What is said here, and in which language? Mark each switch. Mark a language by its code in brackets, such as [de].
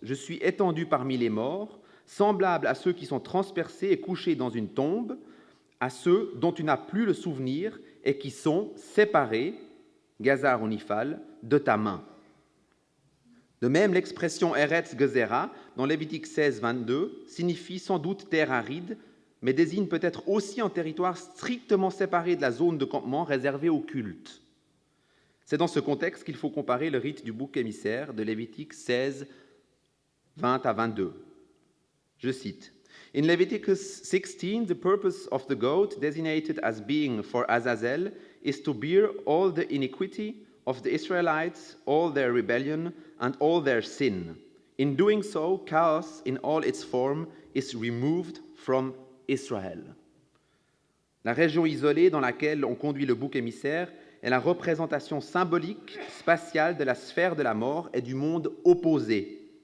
[fr] Je suis étendu parmi les morts, semblable à ceux qui sont transpercés et couchés dans une tombe, à ceux dont tu n'as plus le souvenir et qui sont séparés, Gazar ou Nifal, de ta main. » De même, l'expression Eretz Gezerah, dans Lévitique 16, 22, signifie sans doute terre aride, mais désigne peut-être aussi un territoire strictement séparé de la zone de campement réservée au culte. C'est dans ce contexte qu'il faut comparer le rite du bouc émissaire de Lévitique 16, 20 à 22. Je cite, [en] « In Leviticus 16, the purpose of the goat designated as being for Azazel is to bear all the iniquity of the Israelites, all their rebellion, and all their sin. In doing so, chaos in all its form is removed from Israël. [fr] » La région isolée dans laquelle on conduit le bouc émissaire est la représentation symbolique, spatiale de la sphère de la mort et du monde opposé.